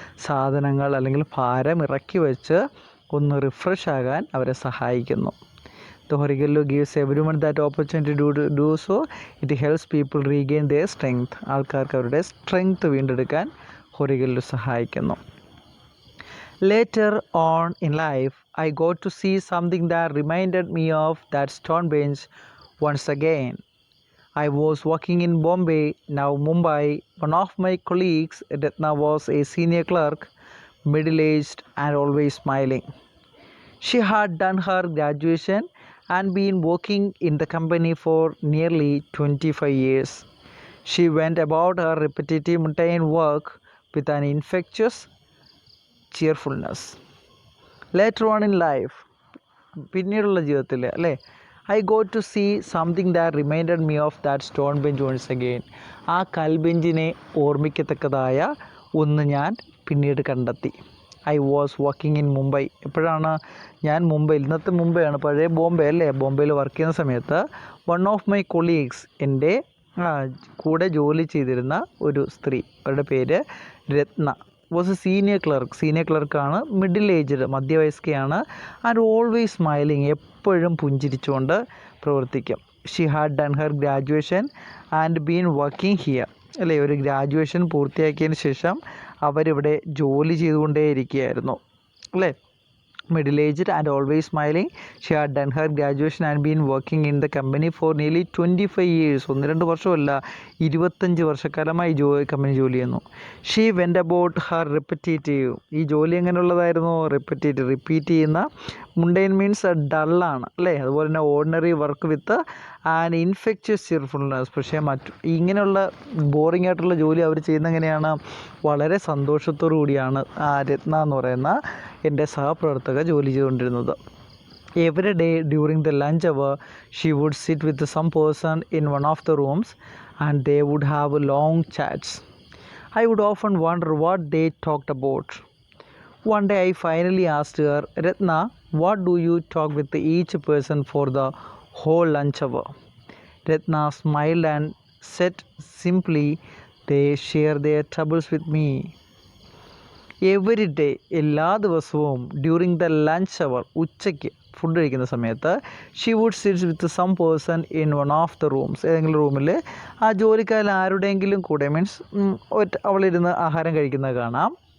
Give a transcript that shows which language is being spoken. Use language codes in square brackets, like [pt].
[ml] സാധനങ്ങൾ അല്ലെങ്കിൽ ഭാരം ഇറക്കി വെച്ച് ഒന്ന് റിഫ്രഷ് ആകാൻ അവരെ സഹായിക്കുന്നു. [en] The ഹൊറിഗല്ലു gives everyone that opportunity to do so. It helps people regain their strength. [ml] ആൾക്കാർക്ക് അവരുടെ സ്ട്രെങ്ത് വീണ്ടെടുക്കാൻ ഹൊറിഗല്ലു സഹായിക്കുന്നു. [en] Later on in life, I got to see something that reminded me of that stone bench once again. I was working in Bombay, now Mumbai. One of my colleagues, Ratna, was a senior clerk, middle-aged and always smiling. She had done her graduation and been working in the company for nearly 25 years. She went about her repetitive mundane work with an infectious cheerfulness. Later on in life, [ml] പിന്നീടുള്ള ജീവിതത്തിൽ, അല്ലേ, [en] I got to see something that reminded me of that stone bench once again. [ml] ആ കൽബെഞ്ചിനെ ഓർമ്മിക്കത്തക്കതായ ഒന്ന് ഞാൻ പിന്നീട് കണ്ടെത്തി. [en] I was working in Mumbai. [ml] എപ്പോഴാണ് ഞാൻ മുംബൈയിൽ, ഇന്നത്തെ മുംബൈയാണ്, പഴയ ബോംബെ അല്ലേ, ബോംബെയിൽ വർക്ക് ചെയ്യുന്ന സമയത്ത് [en] one of my colleagues, [ml] എൻ്റെ കൂടെ ജോലി ചെയ്തിരുന്ന ഒരു സ്ത്രീ, അവരുടെ പേര് രത്ന, was A senior ക്ലർക്കാണ്, middle aged, മധ്യവയസ്കയാണ്, [en] and always smiling, [ml] എപ്പോഴും പുഞ്ചിരിച്ചുകൊണ്ട് പ്രവർത്തിക്കും. [en] she had done her graduation and been working here, [ml] അല്ലേ, ഒരു ഗ്രാജുവേഷൻ പൂർത്തിയാക്കിയതിന് ശേഷം അവരിവിടെ ജോലി ചെയ്തുകൊണ്ടേയിരിക്കുകയായിരുന്നു, അല്ലേ. [en] middle-aged and always smiling. She had done her graduation and been working in the company for nearly 25 years. [ml] 1-2 വർഷമല്ല, 25 വർഷക്കാലമായി കമ്പനി ജോലി ചെയ്യുന്നു. [en] She went about her repetitive. [ml] ഈ ജോലി എങ്ങനെയുള്ളതായിരുന്നു? റിപ്പറ്റേറ്റീവ്, റിപ്പീറ്റ് ചെയ്യുന്ന. മുണ്ടൈൻ മീൻസ് ഡള്ളാണ് അല്ലേ. അതുപോലെ തന്നെ [en] Ordinary work with and infectious cheerfulness. [ml] പക്ഷേ ഇങ്ങനെയുള്ള ബോറിംഗ് ആയിട്ടുള്ള ജോലി അവർ ചെയ്യുന്ന എങ്ങനെയാണ്? വളരെ സന്തോഷത്തോടു കൂടിയാണ് രത്ന എന്ന് പറയുന്ന എൻ്റെ സഹപ്രവർത്തക ജോലി ചെയ്തുകൊണ്ടിരുന്നത്. [en] Every day during the lunch hour she would sit with some person in one of the rooms and they would have long chats. I would often wonder what they talked about. One day I finally asked her, Ratna, what do you talk with each person for the whole lunch hour? Ratna smiled and said simply, they share their troubles with me. Every day, [ml] എല്ലാ ദിവസവും [en] during the lunch hour, [ml] ഉച്ചയ്ക്ക് food കഴിക്കുന്ന സമയത്ത്, [en] She would sit with some person in one of the rooms. [ml] ഏതെങ്കിലും റൂമിൽ ആ ജോലിക്കാരിൽ ആരുടെയെങ്കിലും കൂടെ, മീൻസ് അവളിരുന്ന് ആഹാരം കഴിക്കുന്നത് കാണാം.